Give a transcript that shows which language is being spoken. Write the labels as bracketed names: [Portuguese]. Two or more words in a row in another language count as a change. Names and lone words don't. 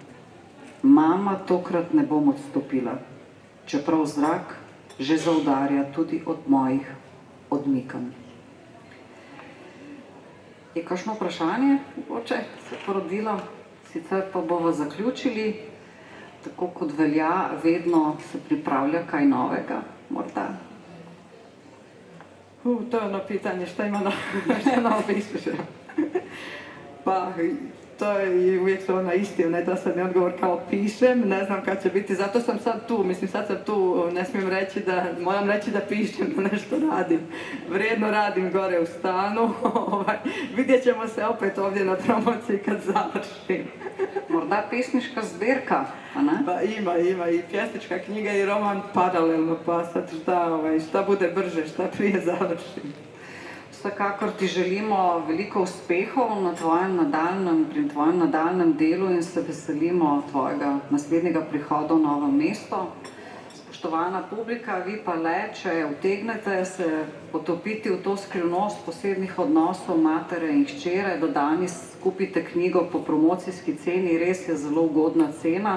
[Slovenian] Mama, tokrat ne bom odstopila, čeprav zrak že zaudarja tudi od mojih odmikanj. Je kakšno vprašanje, mogoče se porodilo, sicer pa bomo zaključili, tako kot velja, vedno se pripravlja kaj novega, morda. [Serbian] To je ono pitanje, šta ima novo pišeš? Pa, to je uvijek su ono isti, nedosadni odgovor kao pišem, ne znam kad će biti, zato sam sad tu, mislim sad sam tu, ne smijem reći da, moram reći da pišem, da nešto radim. Vrijedno radim gore u stanu, vidjet ćemo se opet ovdje na promociji kad završim. [Slovenian] Morda pesniška zbirka, a ne? [Serbian] Pa ima i pjesnička knjiga i roman paralelno, pa sad šta bude brže, šta prije završim. [Slovenian] Vsekakor ti želimo veliko uspehov na pri tvojem nadaljnem delu in se veselimo tvojega naslednjega prihoda v Novo mesto. Spoštovana publika, vi pa le, če utegnete se potopiti v to skrivnost posebnih odnosov matere in hčere, do danes kupite knjigo po promocijski ceni, res je zelo ugodna cena.